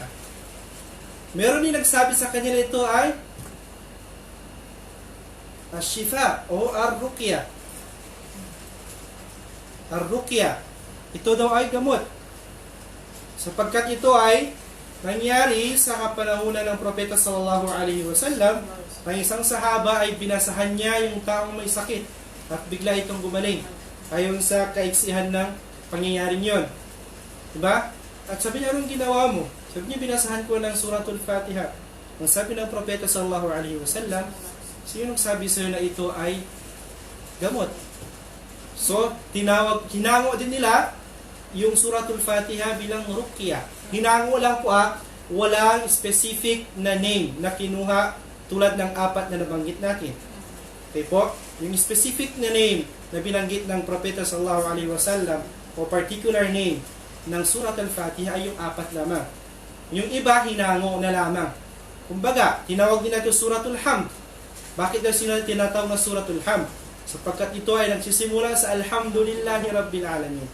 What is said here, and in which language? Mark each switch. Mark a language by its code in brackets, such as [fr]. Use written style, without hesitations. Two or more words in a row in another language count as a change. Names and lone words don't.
[tl] Meron din nagsabi sa kanya ito ay Ash-Shifa o Ar-Ruqya. Ar-Ruqya. Ito daw ay gamot. Sapagkat ito ay nangyari sa kapanahunan ng Propeta [ar] صلى الله عليه وسلم, [tl] ang isang sahaba ay binasahan niya yung taong may sakit at bigla itong gumaling. Ayon sa kaiksihan ng pangyayaring yon. Diba? At sabi niya, anong ginawa mo? Sabi niya, binasahan ko ng Suratul Fatiha. Ang sabi ng Propeta [ar] صلى الله عليه وسلم, [tl] sino nagsabi sa'yo na ito ay gamot? So, hinango din nila yung Suratul Fatiha bilang ruqya. Hinango lang po walang specific na name na kinuha tulad ng 4 na nabanggit natin. Okay po? Yung specific na name na binanggit ng Propeta [ar] صلى الله عليه وسلم [tl] o [en] particular name [tl] ng Surat Al-Fatiha ay yung 4 lamang. Yung iba, hinango na lamang. Kumbaga, tinawag din natin Suratul Hamd. Bakit daw tinatawag na Suratul Hamd? Sapagkat ito ay nagsisimula sa [ar] الحمد لله رب العالمين.